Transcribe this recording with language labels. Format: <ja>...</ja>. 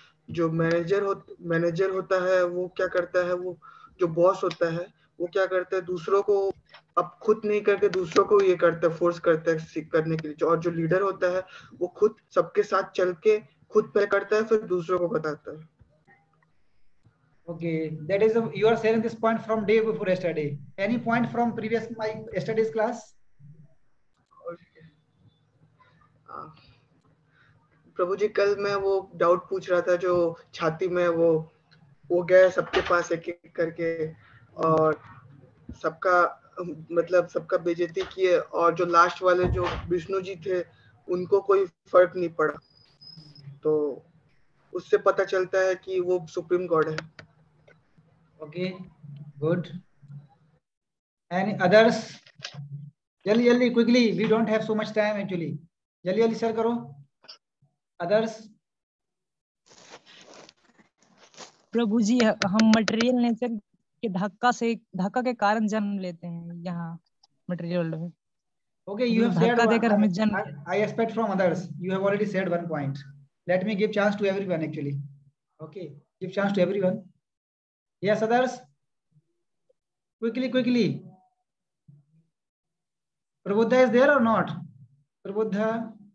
<hi>जो मैनेजर होता है वो क्या करता है, वो जो बॉस होता है वो क्या करता है, दूसरों को अब खुद नहीं करके दूसरों को ये करता है, फोर्स करता है करने के लिए। और जो लीडर होता है वो खुद सबके साथ चल के खुद पहले करता है, फिर दूसरों को बताता है।</hi> <en>Okay, that is you are sharing this point from day before yesterday. Any point from previous my yesterday's class?</en> <hi>प्रभु जी, कल मैं वो डाउट पूछ रहा था जो छाती में वो गए सबके पास एक एक करके और सबका मतलब सबका बेइज्जती किए, और जो लास्ट वाले जो विष्णु जी थे उनको कोई फर्क नहीं पड़ा। तो उससे पता चलता है कि वो सुप्रीम गॉड है।</hi> <en>Okay, good. Any others?</en> <hi>जल्दी जल्दी</hi> <en>quickly, we don't have so much time actually.</en> <hi>जल्दी जल्दी शेयर करो.</hi> <en>Others?</en> <hi>प्रभु जी हम मटेरियल नेचर के धक्का के कारण जन्म लेते हैं यहाँ मटेरियल वर्ल्ड में।</hi> <en>Okay, you have shared</en> <hi>धक्का</hi> <en>one.</en> <hi>देकर हमें जन्म</hi> <en>I expect from others. You have already said one point. Let me give chance to everyone actually. Okay, give chance to everyone. Yes, others. Quickly, quickly. Prabuddha is there or not? Prabuddha.</en>